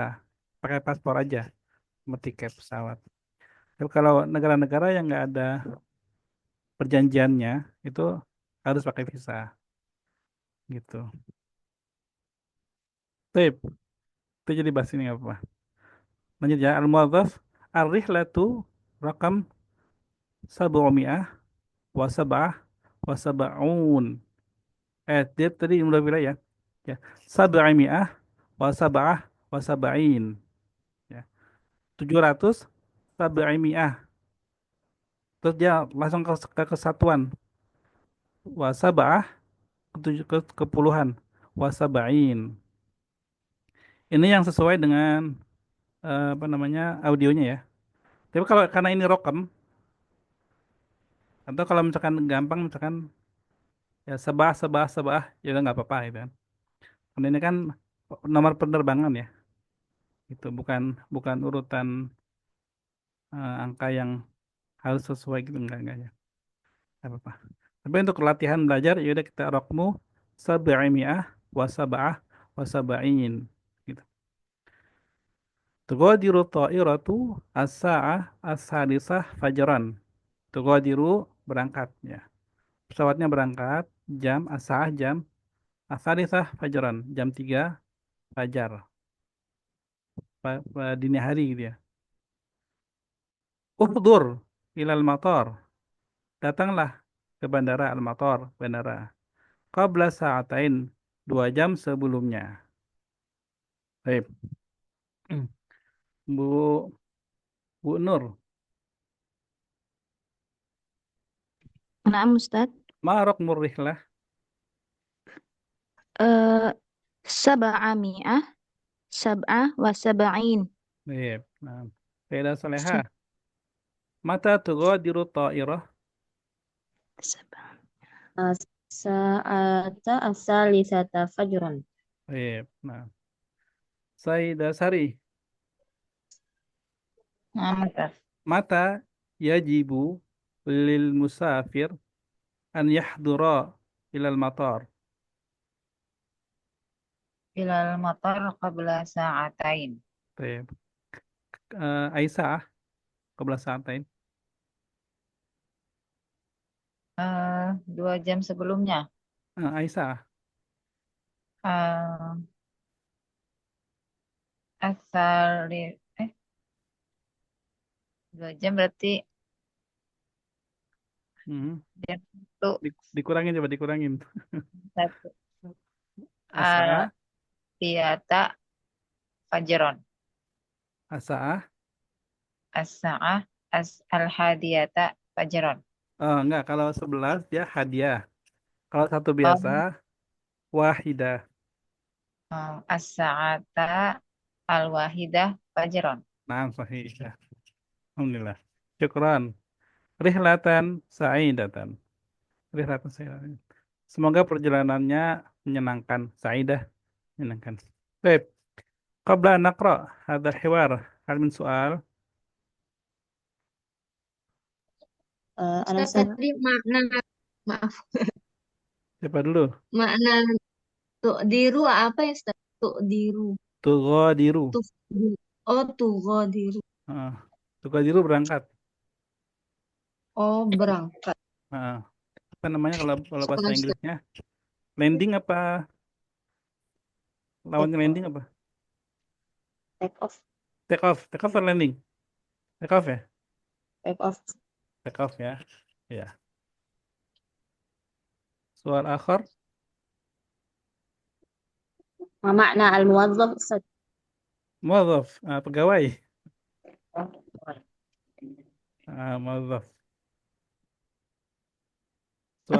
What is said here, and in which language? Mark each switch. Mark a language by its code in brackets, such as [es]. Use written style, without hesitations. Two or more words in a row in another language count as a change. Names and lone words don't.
[id] Pakai paspor aja, sama tiket pesawat. Tapi kalau negara-negara yang nggak ada perjanjiannya itu harus pakai visa gitu. Tip, itu jadi bahas ini nggak apa-apa. Lanjut ya, [ar] الموظف الرحلة رقم 700 وسبعة وسبعون. [id] Dia tadi udah bilang ya. Ya. [ar] سبعمائة وسبعة وسبعين. [id] Ya. 700 sab'imi'ah. Terus dia langsung ke kesatuan. [ar] وسبعة [id] ke puluhan. [ar] وسبعين. [id] Ini yang sesuai dengan apa namanya audionya ya. Tapi kalau karena ini rokem atau kalau misalkan gampang misalkan ya sebah sebah sebah ya udah nggak apa-apa gitu kan. Karena ini kan nomor penerbangan ya. Itu bukan bukan urutan angka yang harus sesuai gitu enggak ya. Nggak apa-apa. Tapi untuk latihan belajar ya udah kita rokmu [ar] سبعمائة وسبعة وسبعين [id] gitu. [ar] تغادر الطائرة الساعة السادسة فجرا. [id] Tughadiru berangkat ya. Pesawatnya berangkat jam as-sa'ah jam [ar] السادسة فجرا, [id] jam 3 fajar. Dini hari gitu ya. [ar] احضر إلى المطار. [id] Datanglah ke bandara al-matar, bandara. [ar] قبل ساعتين, [id] 2 jam sebelumnya. Baik. Bu Bu Nur, [ar] نعم أستاذ. ما رقم الرحلة? Eh, سبعمائة سبعة وسبعين. Baik. Nah, Faedah Salehah. متى تغادر الطائرة? Sab'ah. الساعة الثالثة فجرا. [id] Baik. Nah, Sayyidah Sari. Nah, Ustaz. [ar] متى يجب للمسافر أن يحضر إلى المطار? إلى المطار قبل ساعتين. Baik. Aisyah, قبل ساعتين. [id] 2 jam sebelumnya. Aisyah. Eh, asal 2 jam berarti Hmm. jam satu Dikurangin coba dikurangin. satu al [ar] Asa, تياتة فجرا asa. الساعة الحادية فجرا. [id] Oh, enggak, kalau 11 dia hadiah. Kalau satu biasa Oh, [ar] wahidah. الساعة الواحدة فجرا. [id] Nah, sahih. Ya. [ar] الحمد لله. شكرا. رحلة سعيدة. رحلة سعيدة. [id] Semoga perjalanannya menyenangkan. Sa'idah, menyenangkan. Baik. [ar] قبل أن نقرأ هذا الحوار. هل من سؤال? [id] Ustaz tadi makna, maaf, Siapa dulu? makna tu'diru apa ya Ustaz? [ar] Tu'diru. Tughadiru. Oh, tughadiru. [id] Ah, Tughadiru berangkat. Oh, berangkat. Apa namanya kalau bahasa Sekolah Ustaz. Inggrisnya? Landing apa? Lawannya landing apa? [en] Take off. Take off. Take off atau landing? Take off ya? Take off. Take off [id] ya. Ya. Soal akhir. [ar] ما معنى الموظف أستاذ? [id] Muadzaf. Pegawai. Muadzaf. Soal